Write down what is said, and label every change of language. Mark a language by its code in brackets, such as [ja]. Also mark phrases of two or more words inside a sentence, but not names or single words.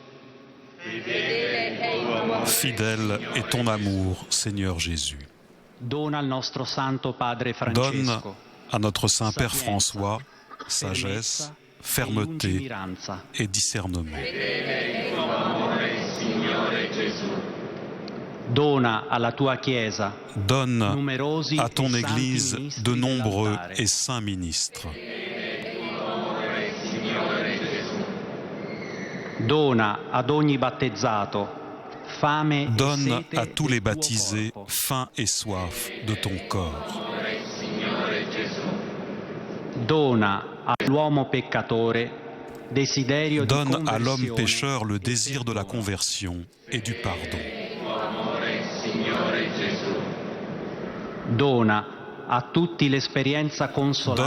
[fr] Fidèle est ton amour, Seigneur Jésus. [it] Dona al nostro Santo Padre [fr] Donne [it] Francesco [fr] à notre Saint Père François sagesse, fermeté et discernement. [it] Dona alla tua Chiesa [fr] Donne [it] numerosi [fr] à ton [it] e santi [fr] Église [it] ministri [fr] de nombreux [it] dell'altare. [fr] et saints ministres. [it] Dona ad ogni battezzato fame [fr] Donne [it] e sete [fr] à tous les [it] del tuo [fr] baptisés [it] corpo. [fr] faim et soif de ton corps. [it] Dona all'uomo peccatore desiderio di [fr] Donne à l'homme [it] conversione [fr] pécheur le [it] e [fr] désir de la [it] perdono. [fr] conversion et du pardon. [it] Dona a tutti l'esperienza consolante.